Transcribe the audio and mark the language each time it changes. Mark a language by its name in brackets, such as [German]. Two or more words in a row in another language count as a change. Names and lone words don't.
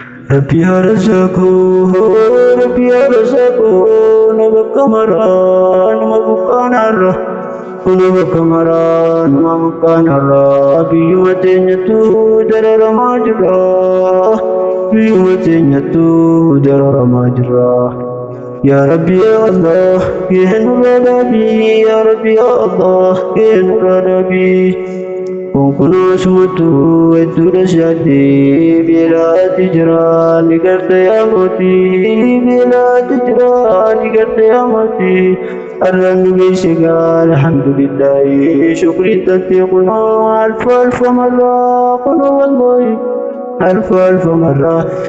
[Oromo] Rabbi yaa Razaaqoo, Rabbi yaa Razaaqoo, na bakka maraa, nama buqqaanarra. Na bakka maraa, nama buqqaanarra. Biyyuma teenyattu dararamaa jirra. Biyyuma teenyattu dararamaa jirra. [Arabic] يا رب يا الله يا نور النبي يا رب يا الله يا نور النبي. [Oromo] Kun kunoo sumattuu hedduudha shaadii beelaati jira ni garta yaa mootii, beelaati jira ni garta yaa mootii. Arraan nu geesse gaa alhamdulillahi, shukrii tattee kunoo alfa alfa marraa kunoo wallahi, alfa alfa marraa.